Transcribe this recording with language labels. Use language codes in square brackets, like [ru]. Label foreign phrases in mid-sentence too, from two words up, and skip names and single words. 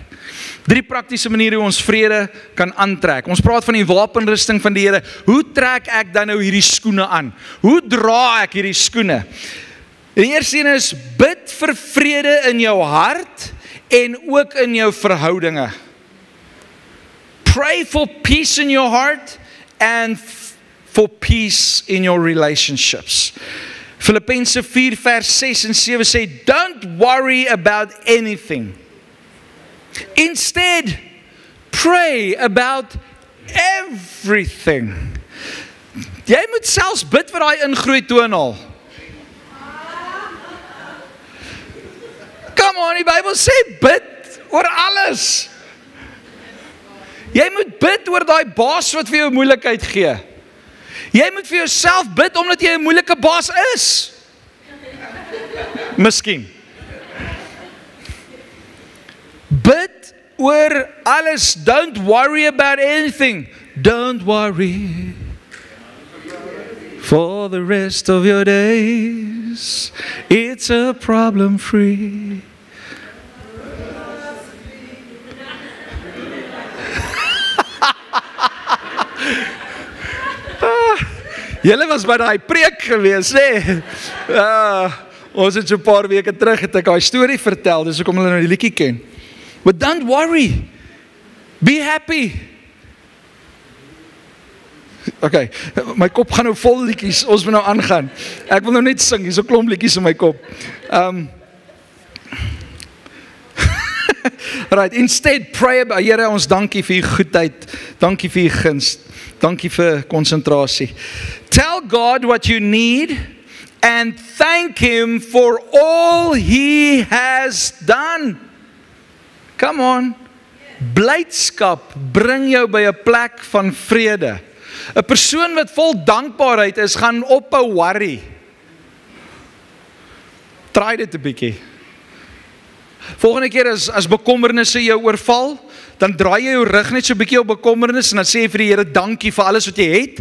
[af] 3 praktiese maniere hoe ons vrede kan aantrek. Ons praat van die wapenrusting van die Here. Hoe trek ek dan nou hierdie skoene aan? Hoe dra ek hierdie skoene? Die eerste een is, bid vir vrede in jou hart en ook in jou verhoudinge. [en] Pray for peace in your heart and for peace in your relationships. [af] Filippense 4 vers 6 en 7 sê, [en] don't worry about anything. Instead, pray about everything. [af] Jy moet selfs bid vir daai ingroei toonhaal. [en] Come on, [af] die Bybel sê bid oor alles. Jy moet bid oor daai baas wat vir jou moeilikheid gee. Jy moet vir jouself bid omdat jy 'n moeilike baas is. Miskien. Bid oor alles. [en] Don't worry about anything. Don't worry for the rest of your days. It's a problem free. [af] Julle was by daai preek gewees, hè? Ons het so 'n paar weke terug het ek daai storie vertel, dis hoekom hulle nou die liedjie ken. [en] But don't worry. Be happy. [af] Okay, my kop gaan nou vol liedjies, ons moet nou aangaan. Ek wil nou net sing, hier's 'n klomp liedjies in my kop. [en] Right, instead pray about, [af] Here, ons dankie vir u goedheid, dankie vir u guns, dankie vir konsentrasie. [en] Tell God what you need and thank him for all he has done. Come on. [af] Blydskap bring jou by 'n plek van vrede. 'n persoon wat vol dankbaarheid is, gaan ophou worry. Try dit 'n bietjie. Volgende keer as bekommernisse jou oorval, dan draai jy jou rug net so 'n bietjie op bekommernis en dan sê jy vir die Here dankie vir alles wat jy het.